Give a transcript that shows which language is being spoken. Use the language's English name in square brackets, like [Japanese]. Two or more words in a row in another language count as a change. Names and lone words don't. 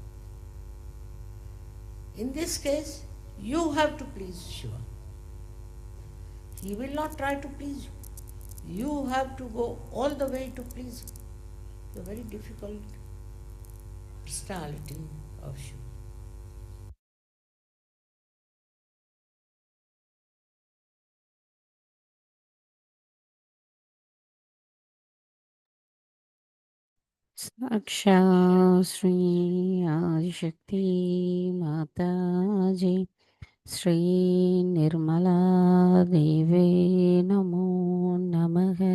[English] In this case, you have to please Shiva. He will not try to please you. You have to go all the way to please him. It's a very difficult personality of Shiva. [Sanskrit] साक्षा श्री आदिशक्ति माता जी श्री निर्मला देवे नमो नमः.